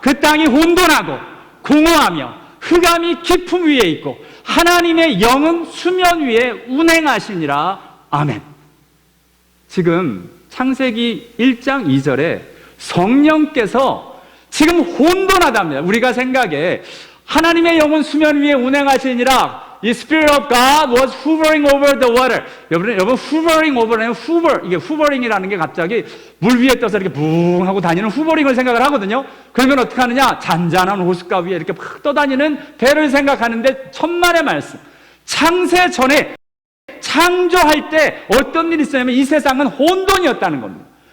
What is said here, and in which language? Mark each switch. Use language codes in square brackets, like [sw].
[ko] 그 땅이 혼돈하고 공허하며 흑암이 깊음 위에 있고 하나님의 영은 수면 위에 운행하시니라. 아멘. 지금 창세기 1장 2절에 성령께서 지금 혼돈하답니다. 우리가 생각에 하나님의 영은 수면 위에 운행하시니라. 이 [en] Spirit of God was hovering over the water. [ko] 여러분 hovering over는 이게 hovering이라는 게 갑자기 물 위에 떠서 이렇게 붕 하고 다니는 후버링을 생각을 하거든요. 그러면 어떻게 하느냐? 잔잔한 호숫가 위에 이렇게 팍 떠다니는 배를 생각하는데 천만의 말씀. 창세 전에 창조할 때 어떤 일이 있었냐면 이 세상은 혼돈이었다는 겁니다.